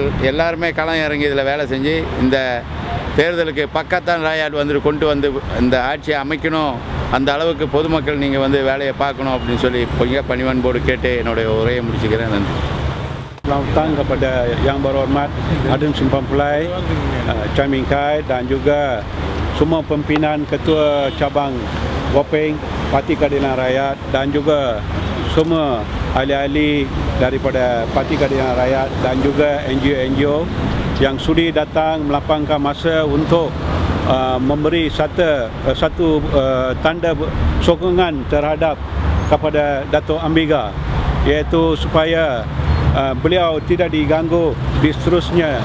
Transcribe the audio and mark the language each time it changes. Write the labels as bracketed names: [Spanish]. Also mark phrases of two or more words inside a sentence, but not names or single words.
[Tamil] எல்லாருமே களம் இறங்கி இதில் வேலை செஞ்சு இந்த தேர்தலுக்கு பக்கத்தான் ராயாட் வந்து கொண்டு வந்து இந்த ஆட்சியை அமைக்கணும், அந்த அளவுக்கு பொதுமக்கள் நீங்கள் வந்து வேலையை பார்க்கணும் அப்படின்னு சொல்லி மிக பணிவன்போடு கேட்டு என்னுடைய உரையை முடிச்சுக்கிறேன். நன்றி. [Malay] Selamat datang kepada Yang Berhormat Adun Sumpampullai, Chai Min Kai dan juga semua pimpinan Ketua Cabang Waping Parti Keadilan Rakyat dan juga semua ahli-ahli daripada Parti Keadilan Rakyat dan juga NGO-NGO yang sudi datang melapangkan masa untuk memberi satu tanda sokongan terhadap kepada Dato' Ambika, iaitu supaya beliau tidak diganggu di seterusnya.